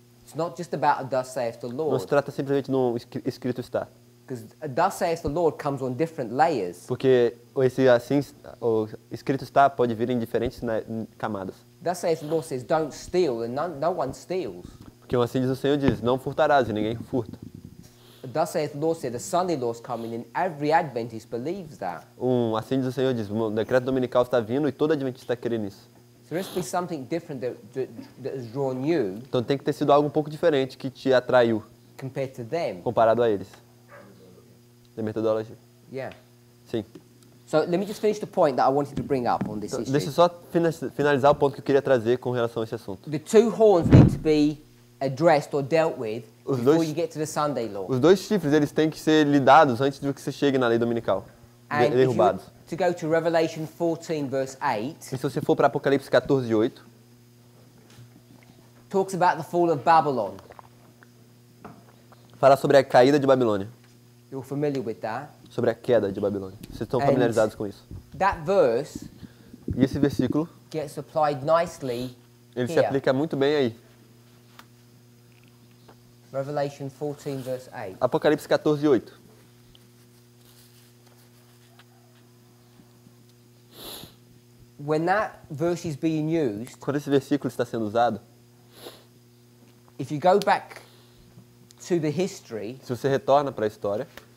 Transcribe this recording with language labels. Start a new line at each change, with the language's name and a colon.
English: It's not just about a thus saith the
Portuguese: Não
English: Lord.
Portuguese: se trata simplesmente no escrito está.
English: Because a thus saith the Lord comes on different layers.
Portuguese: Porque esse assim, o escrito está pode vir em diferentes camadas.
English: Thus saith the Lord says, don't steal, and no one steals.
Portuguese: Porque assim diz o Senhor diz, não furtarás e ninguém furta.
English: Thus saith the Lord said, the Sunday law's coming, and every Adventist believes that.
Portuguese: Assim diz o Senhor diz, o decreto dominical está vindo e todo adventista está querendo isso.
English: So there has to be something different that has drawn you
Portuguese: Então tem que ter sido algo um pouco diferente que te atraiu
English: compared to them.
Portuguese: comparado a eles.
English: The methodology. Yeah.
Portuguese: Sim.
English: So let me just finish the point that I wanted to bring up on this issue.
Portuguese: Deixa eu só finalizar o ponto que eu queria trazer com relação a esse assunto.
English: The two horns need to be addressed or dealt with
Portuguese: Os
English: before
Portuguese: dois-
English: you get to the Sunday law.
Portuguese: Os dois chifres eles têm que ser lidados antes de que você chegue na lei dominical.
English: And if you
Portuguese: Derrubados.
English: to go to Revelation 14 verse 8,
Portuguese: E se você for para Apocalipse 14:8,
English: talks about the fall of Babylon.
Portuguese: fala sobre a caída de Babilônia,
English: You're familiar with that.
Portuguese: sobre a queda de Babilônia. Vocês estão
English: And-
Portuguese: familiarizados com isso?
English: That verse
Portuguese: E esse versículo,
English: gets applied nicely
Portuguese: ele se
English: here.
Portuguese: aplica muito bem aí.
English: Revelation 14 verse 8.
Portuguese: Apocalipse 14:8.
English: When that verse is being used,
Portuguese: Quando esse versículo está sendo usado,
English: if you go back to the history,
Portuguese: se você retorna para a história,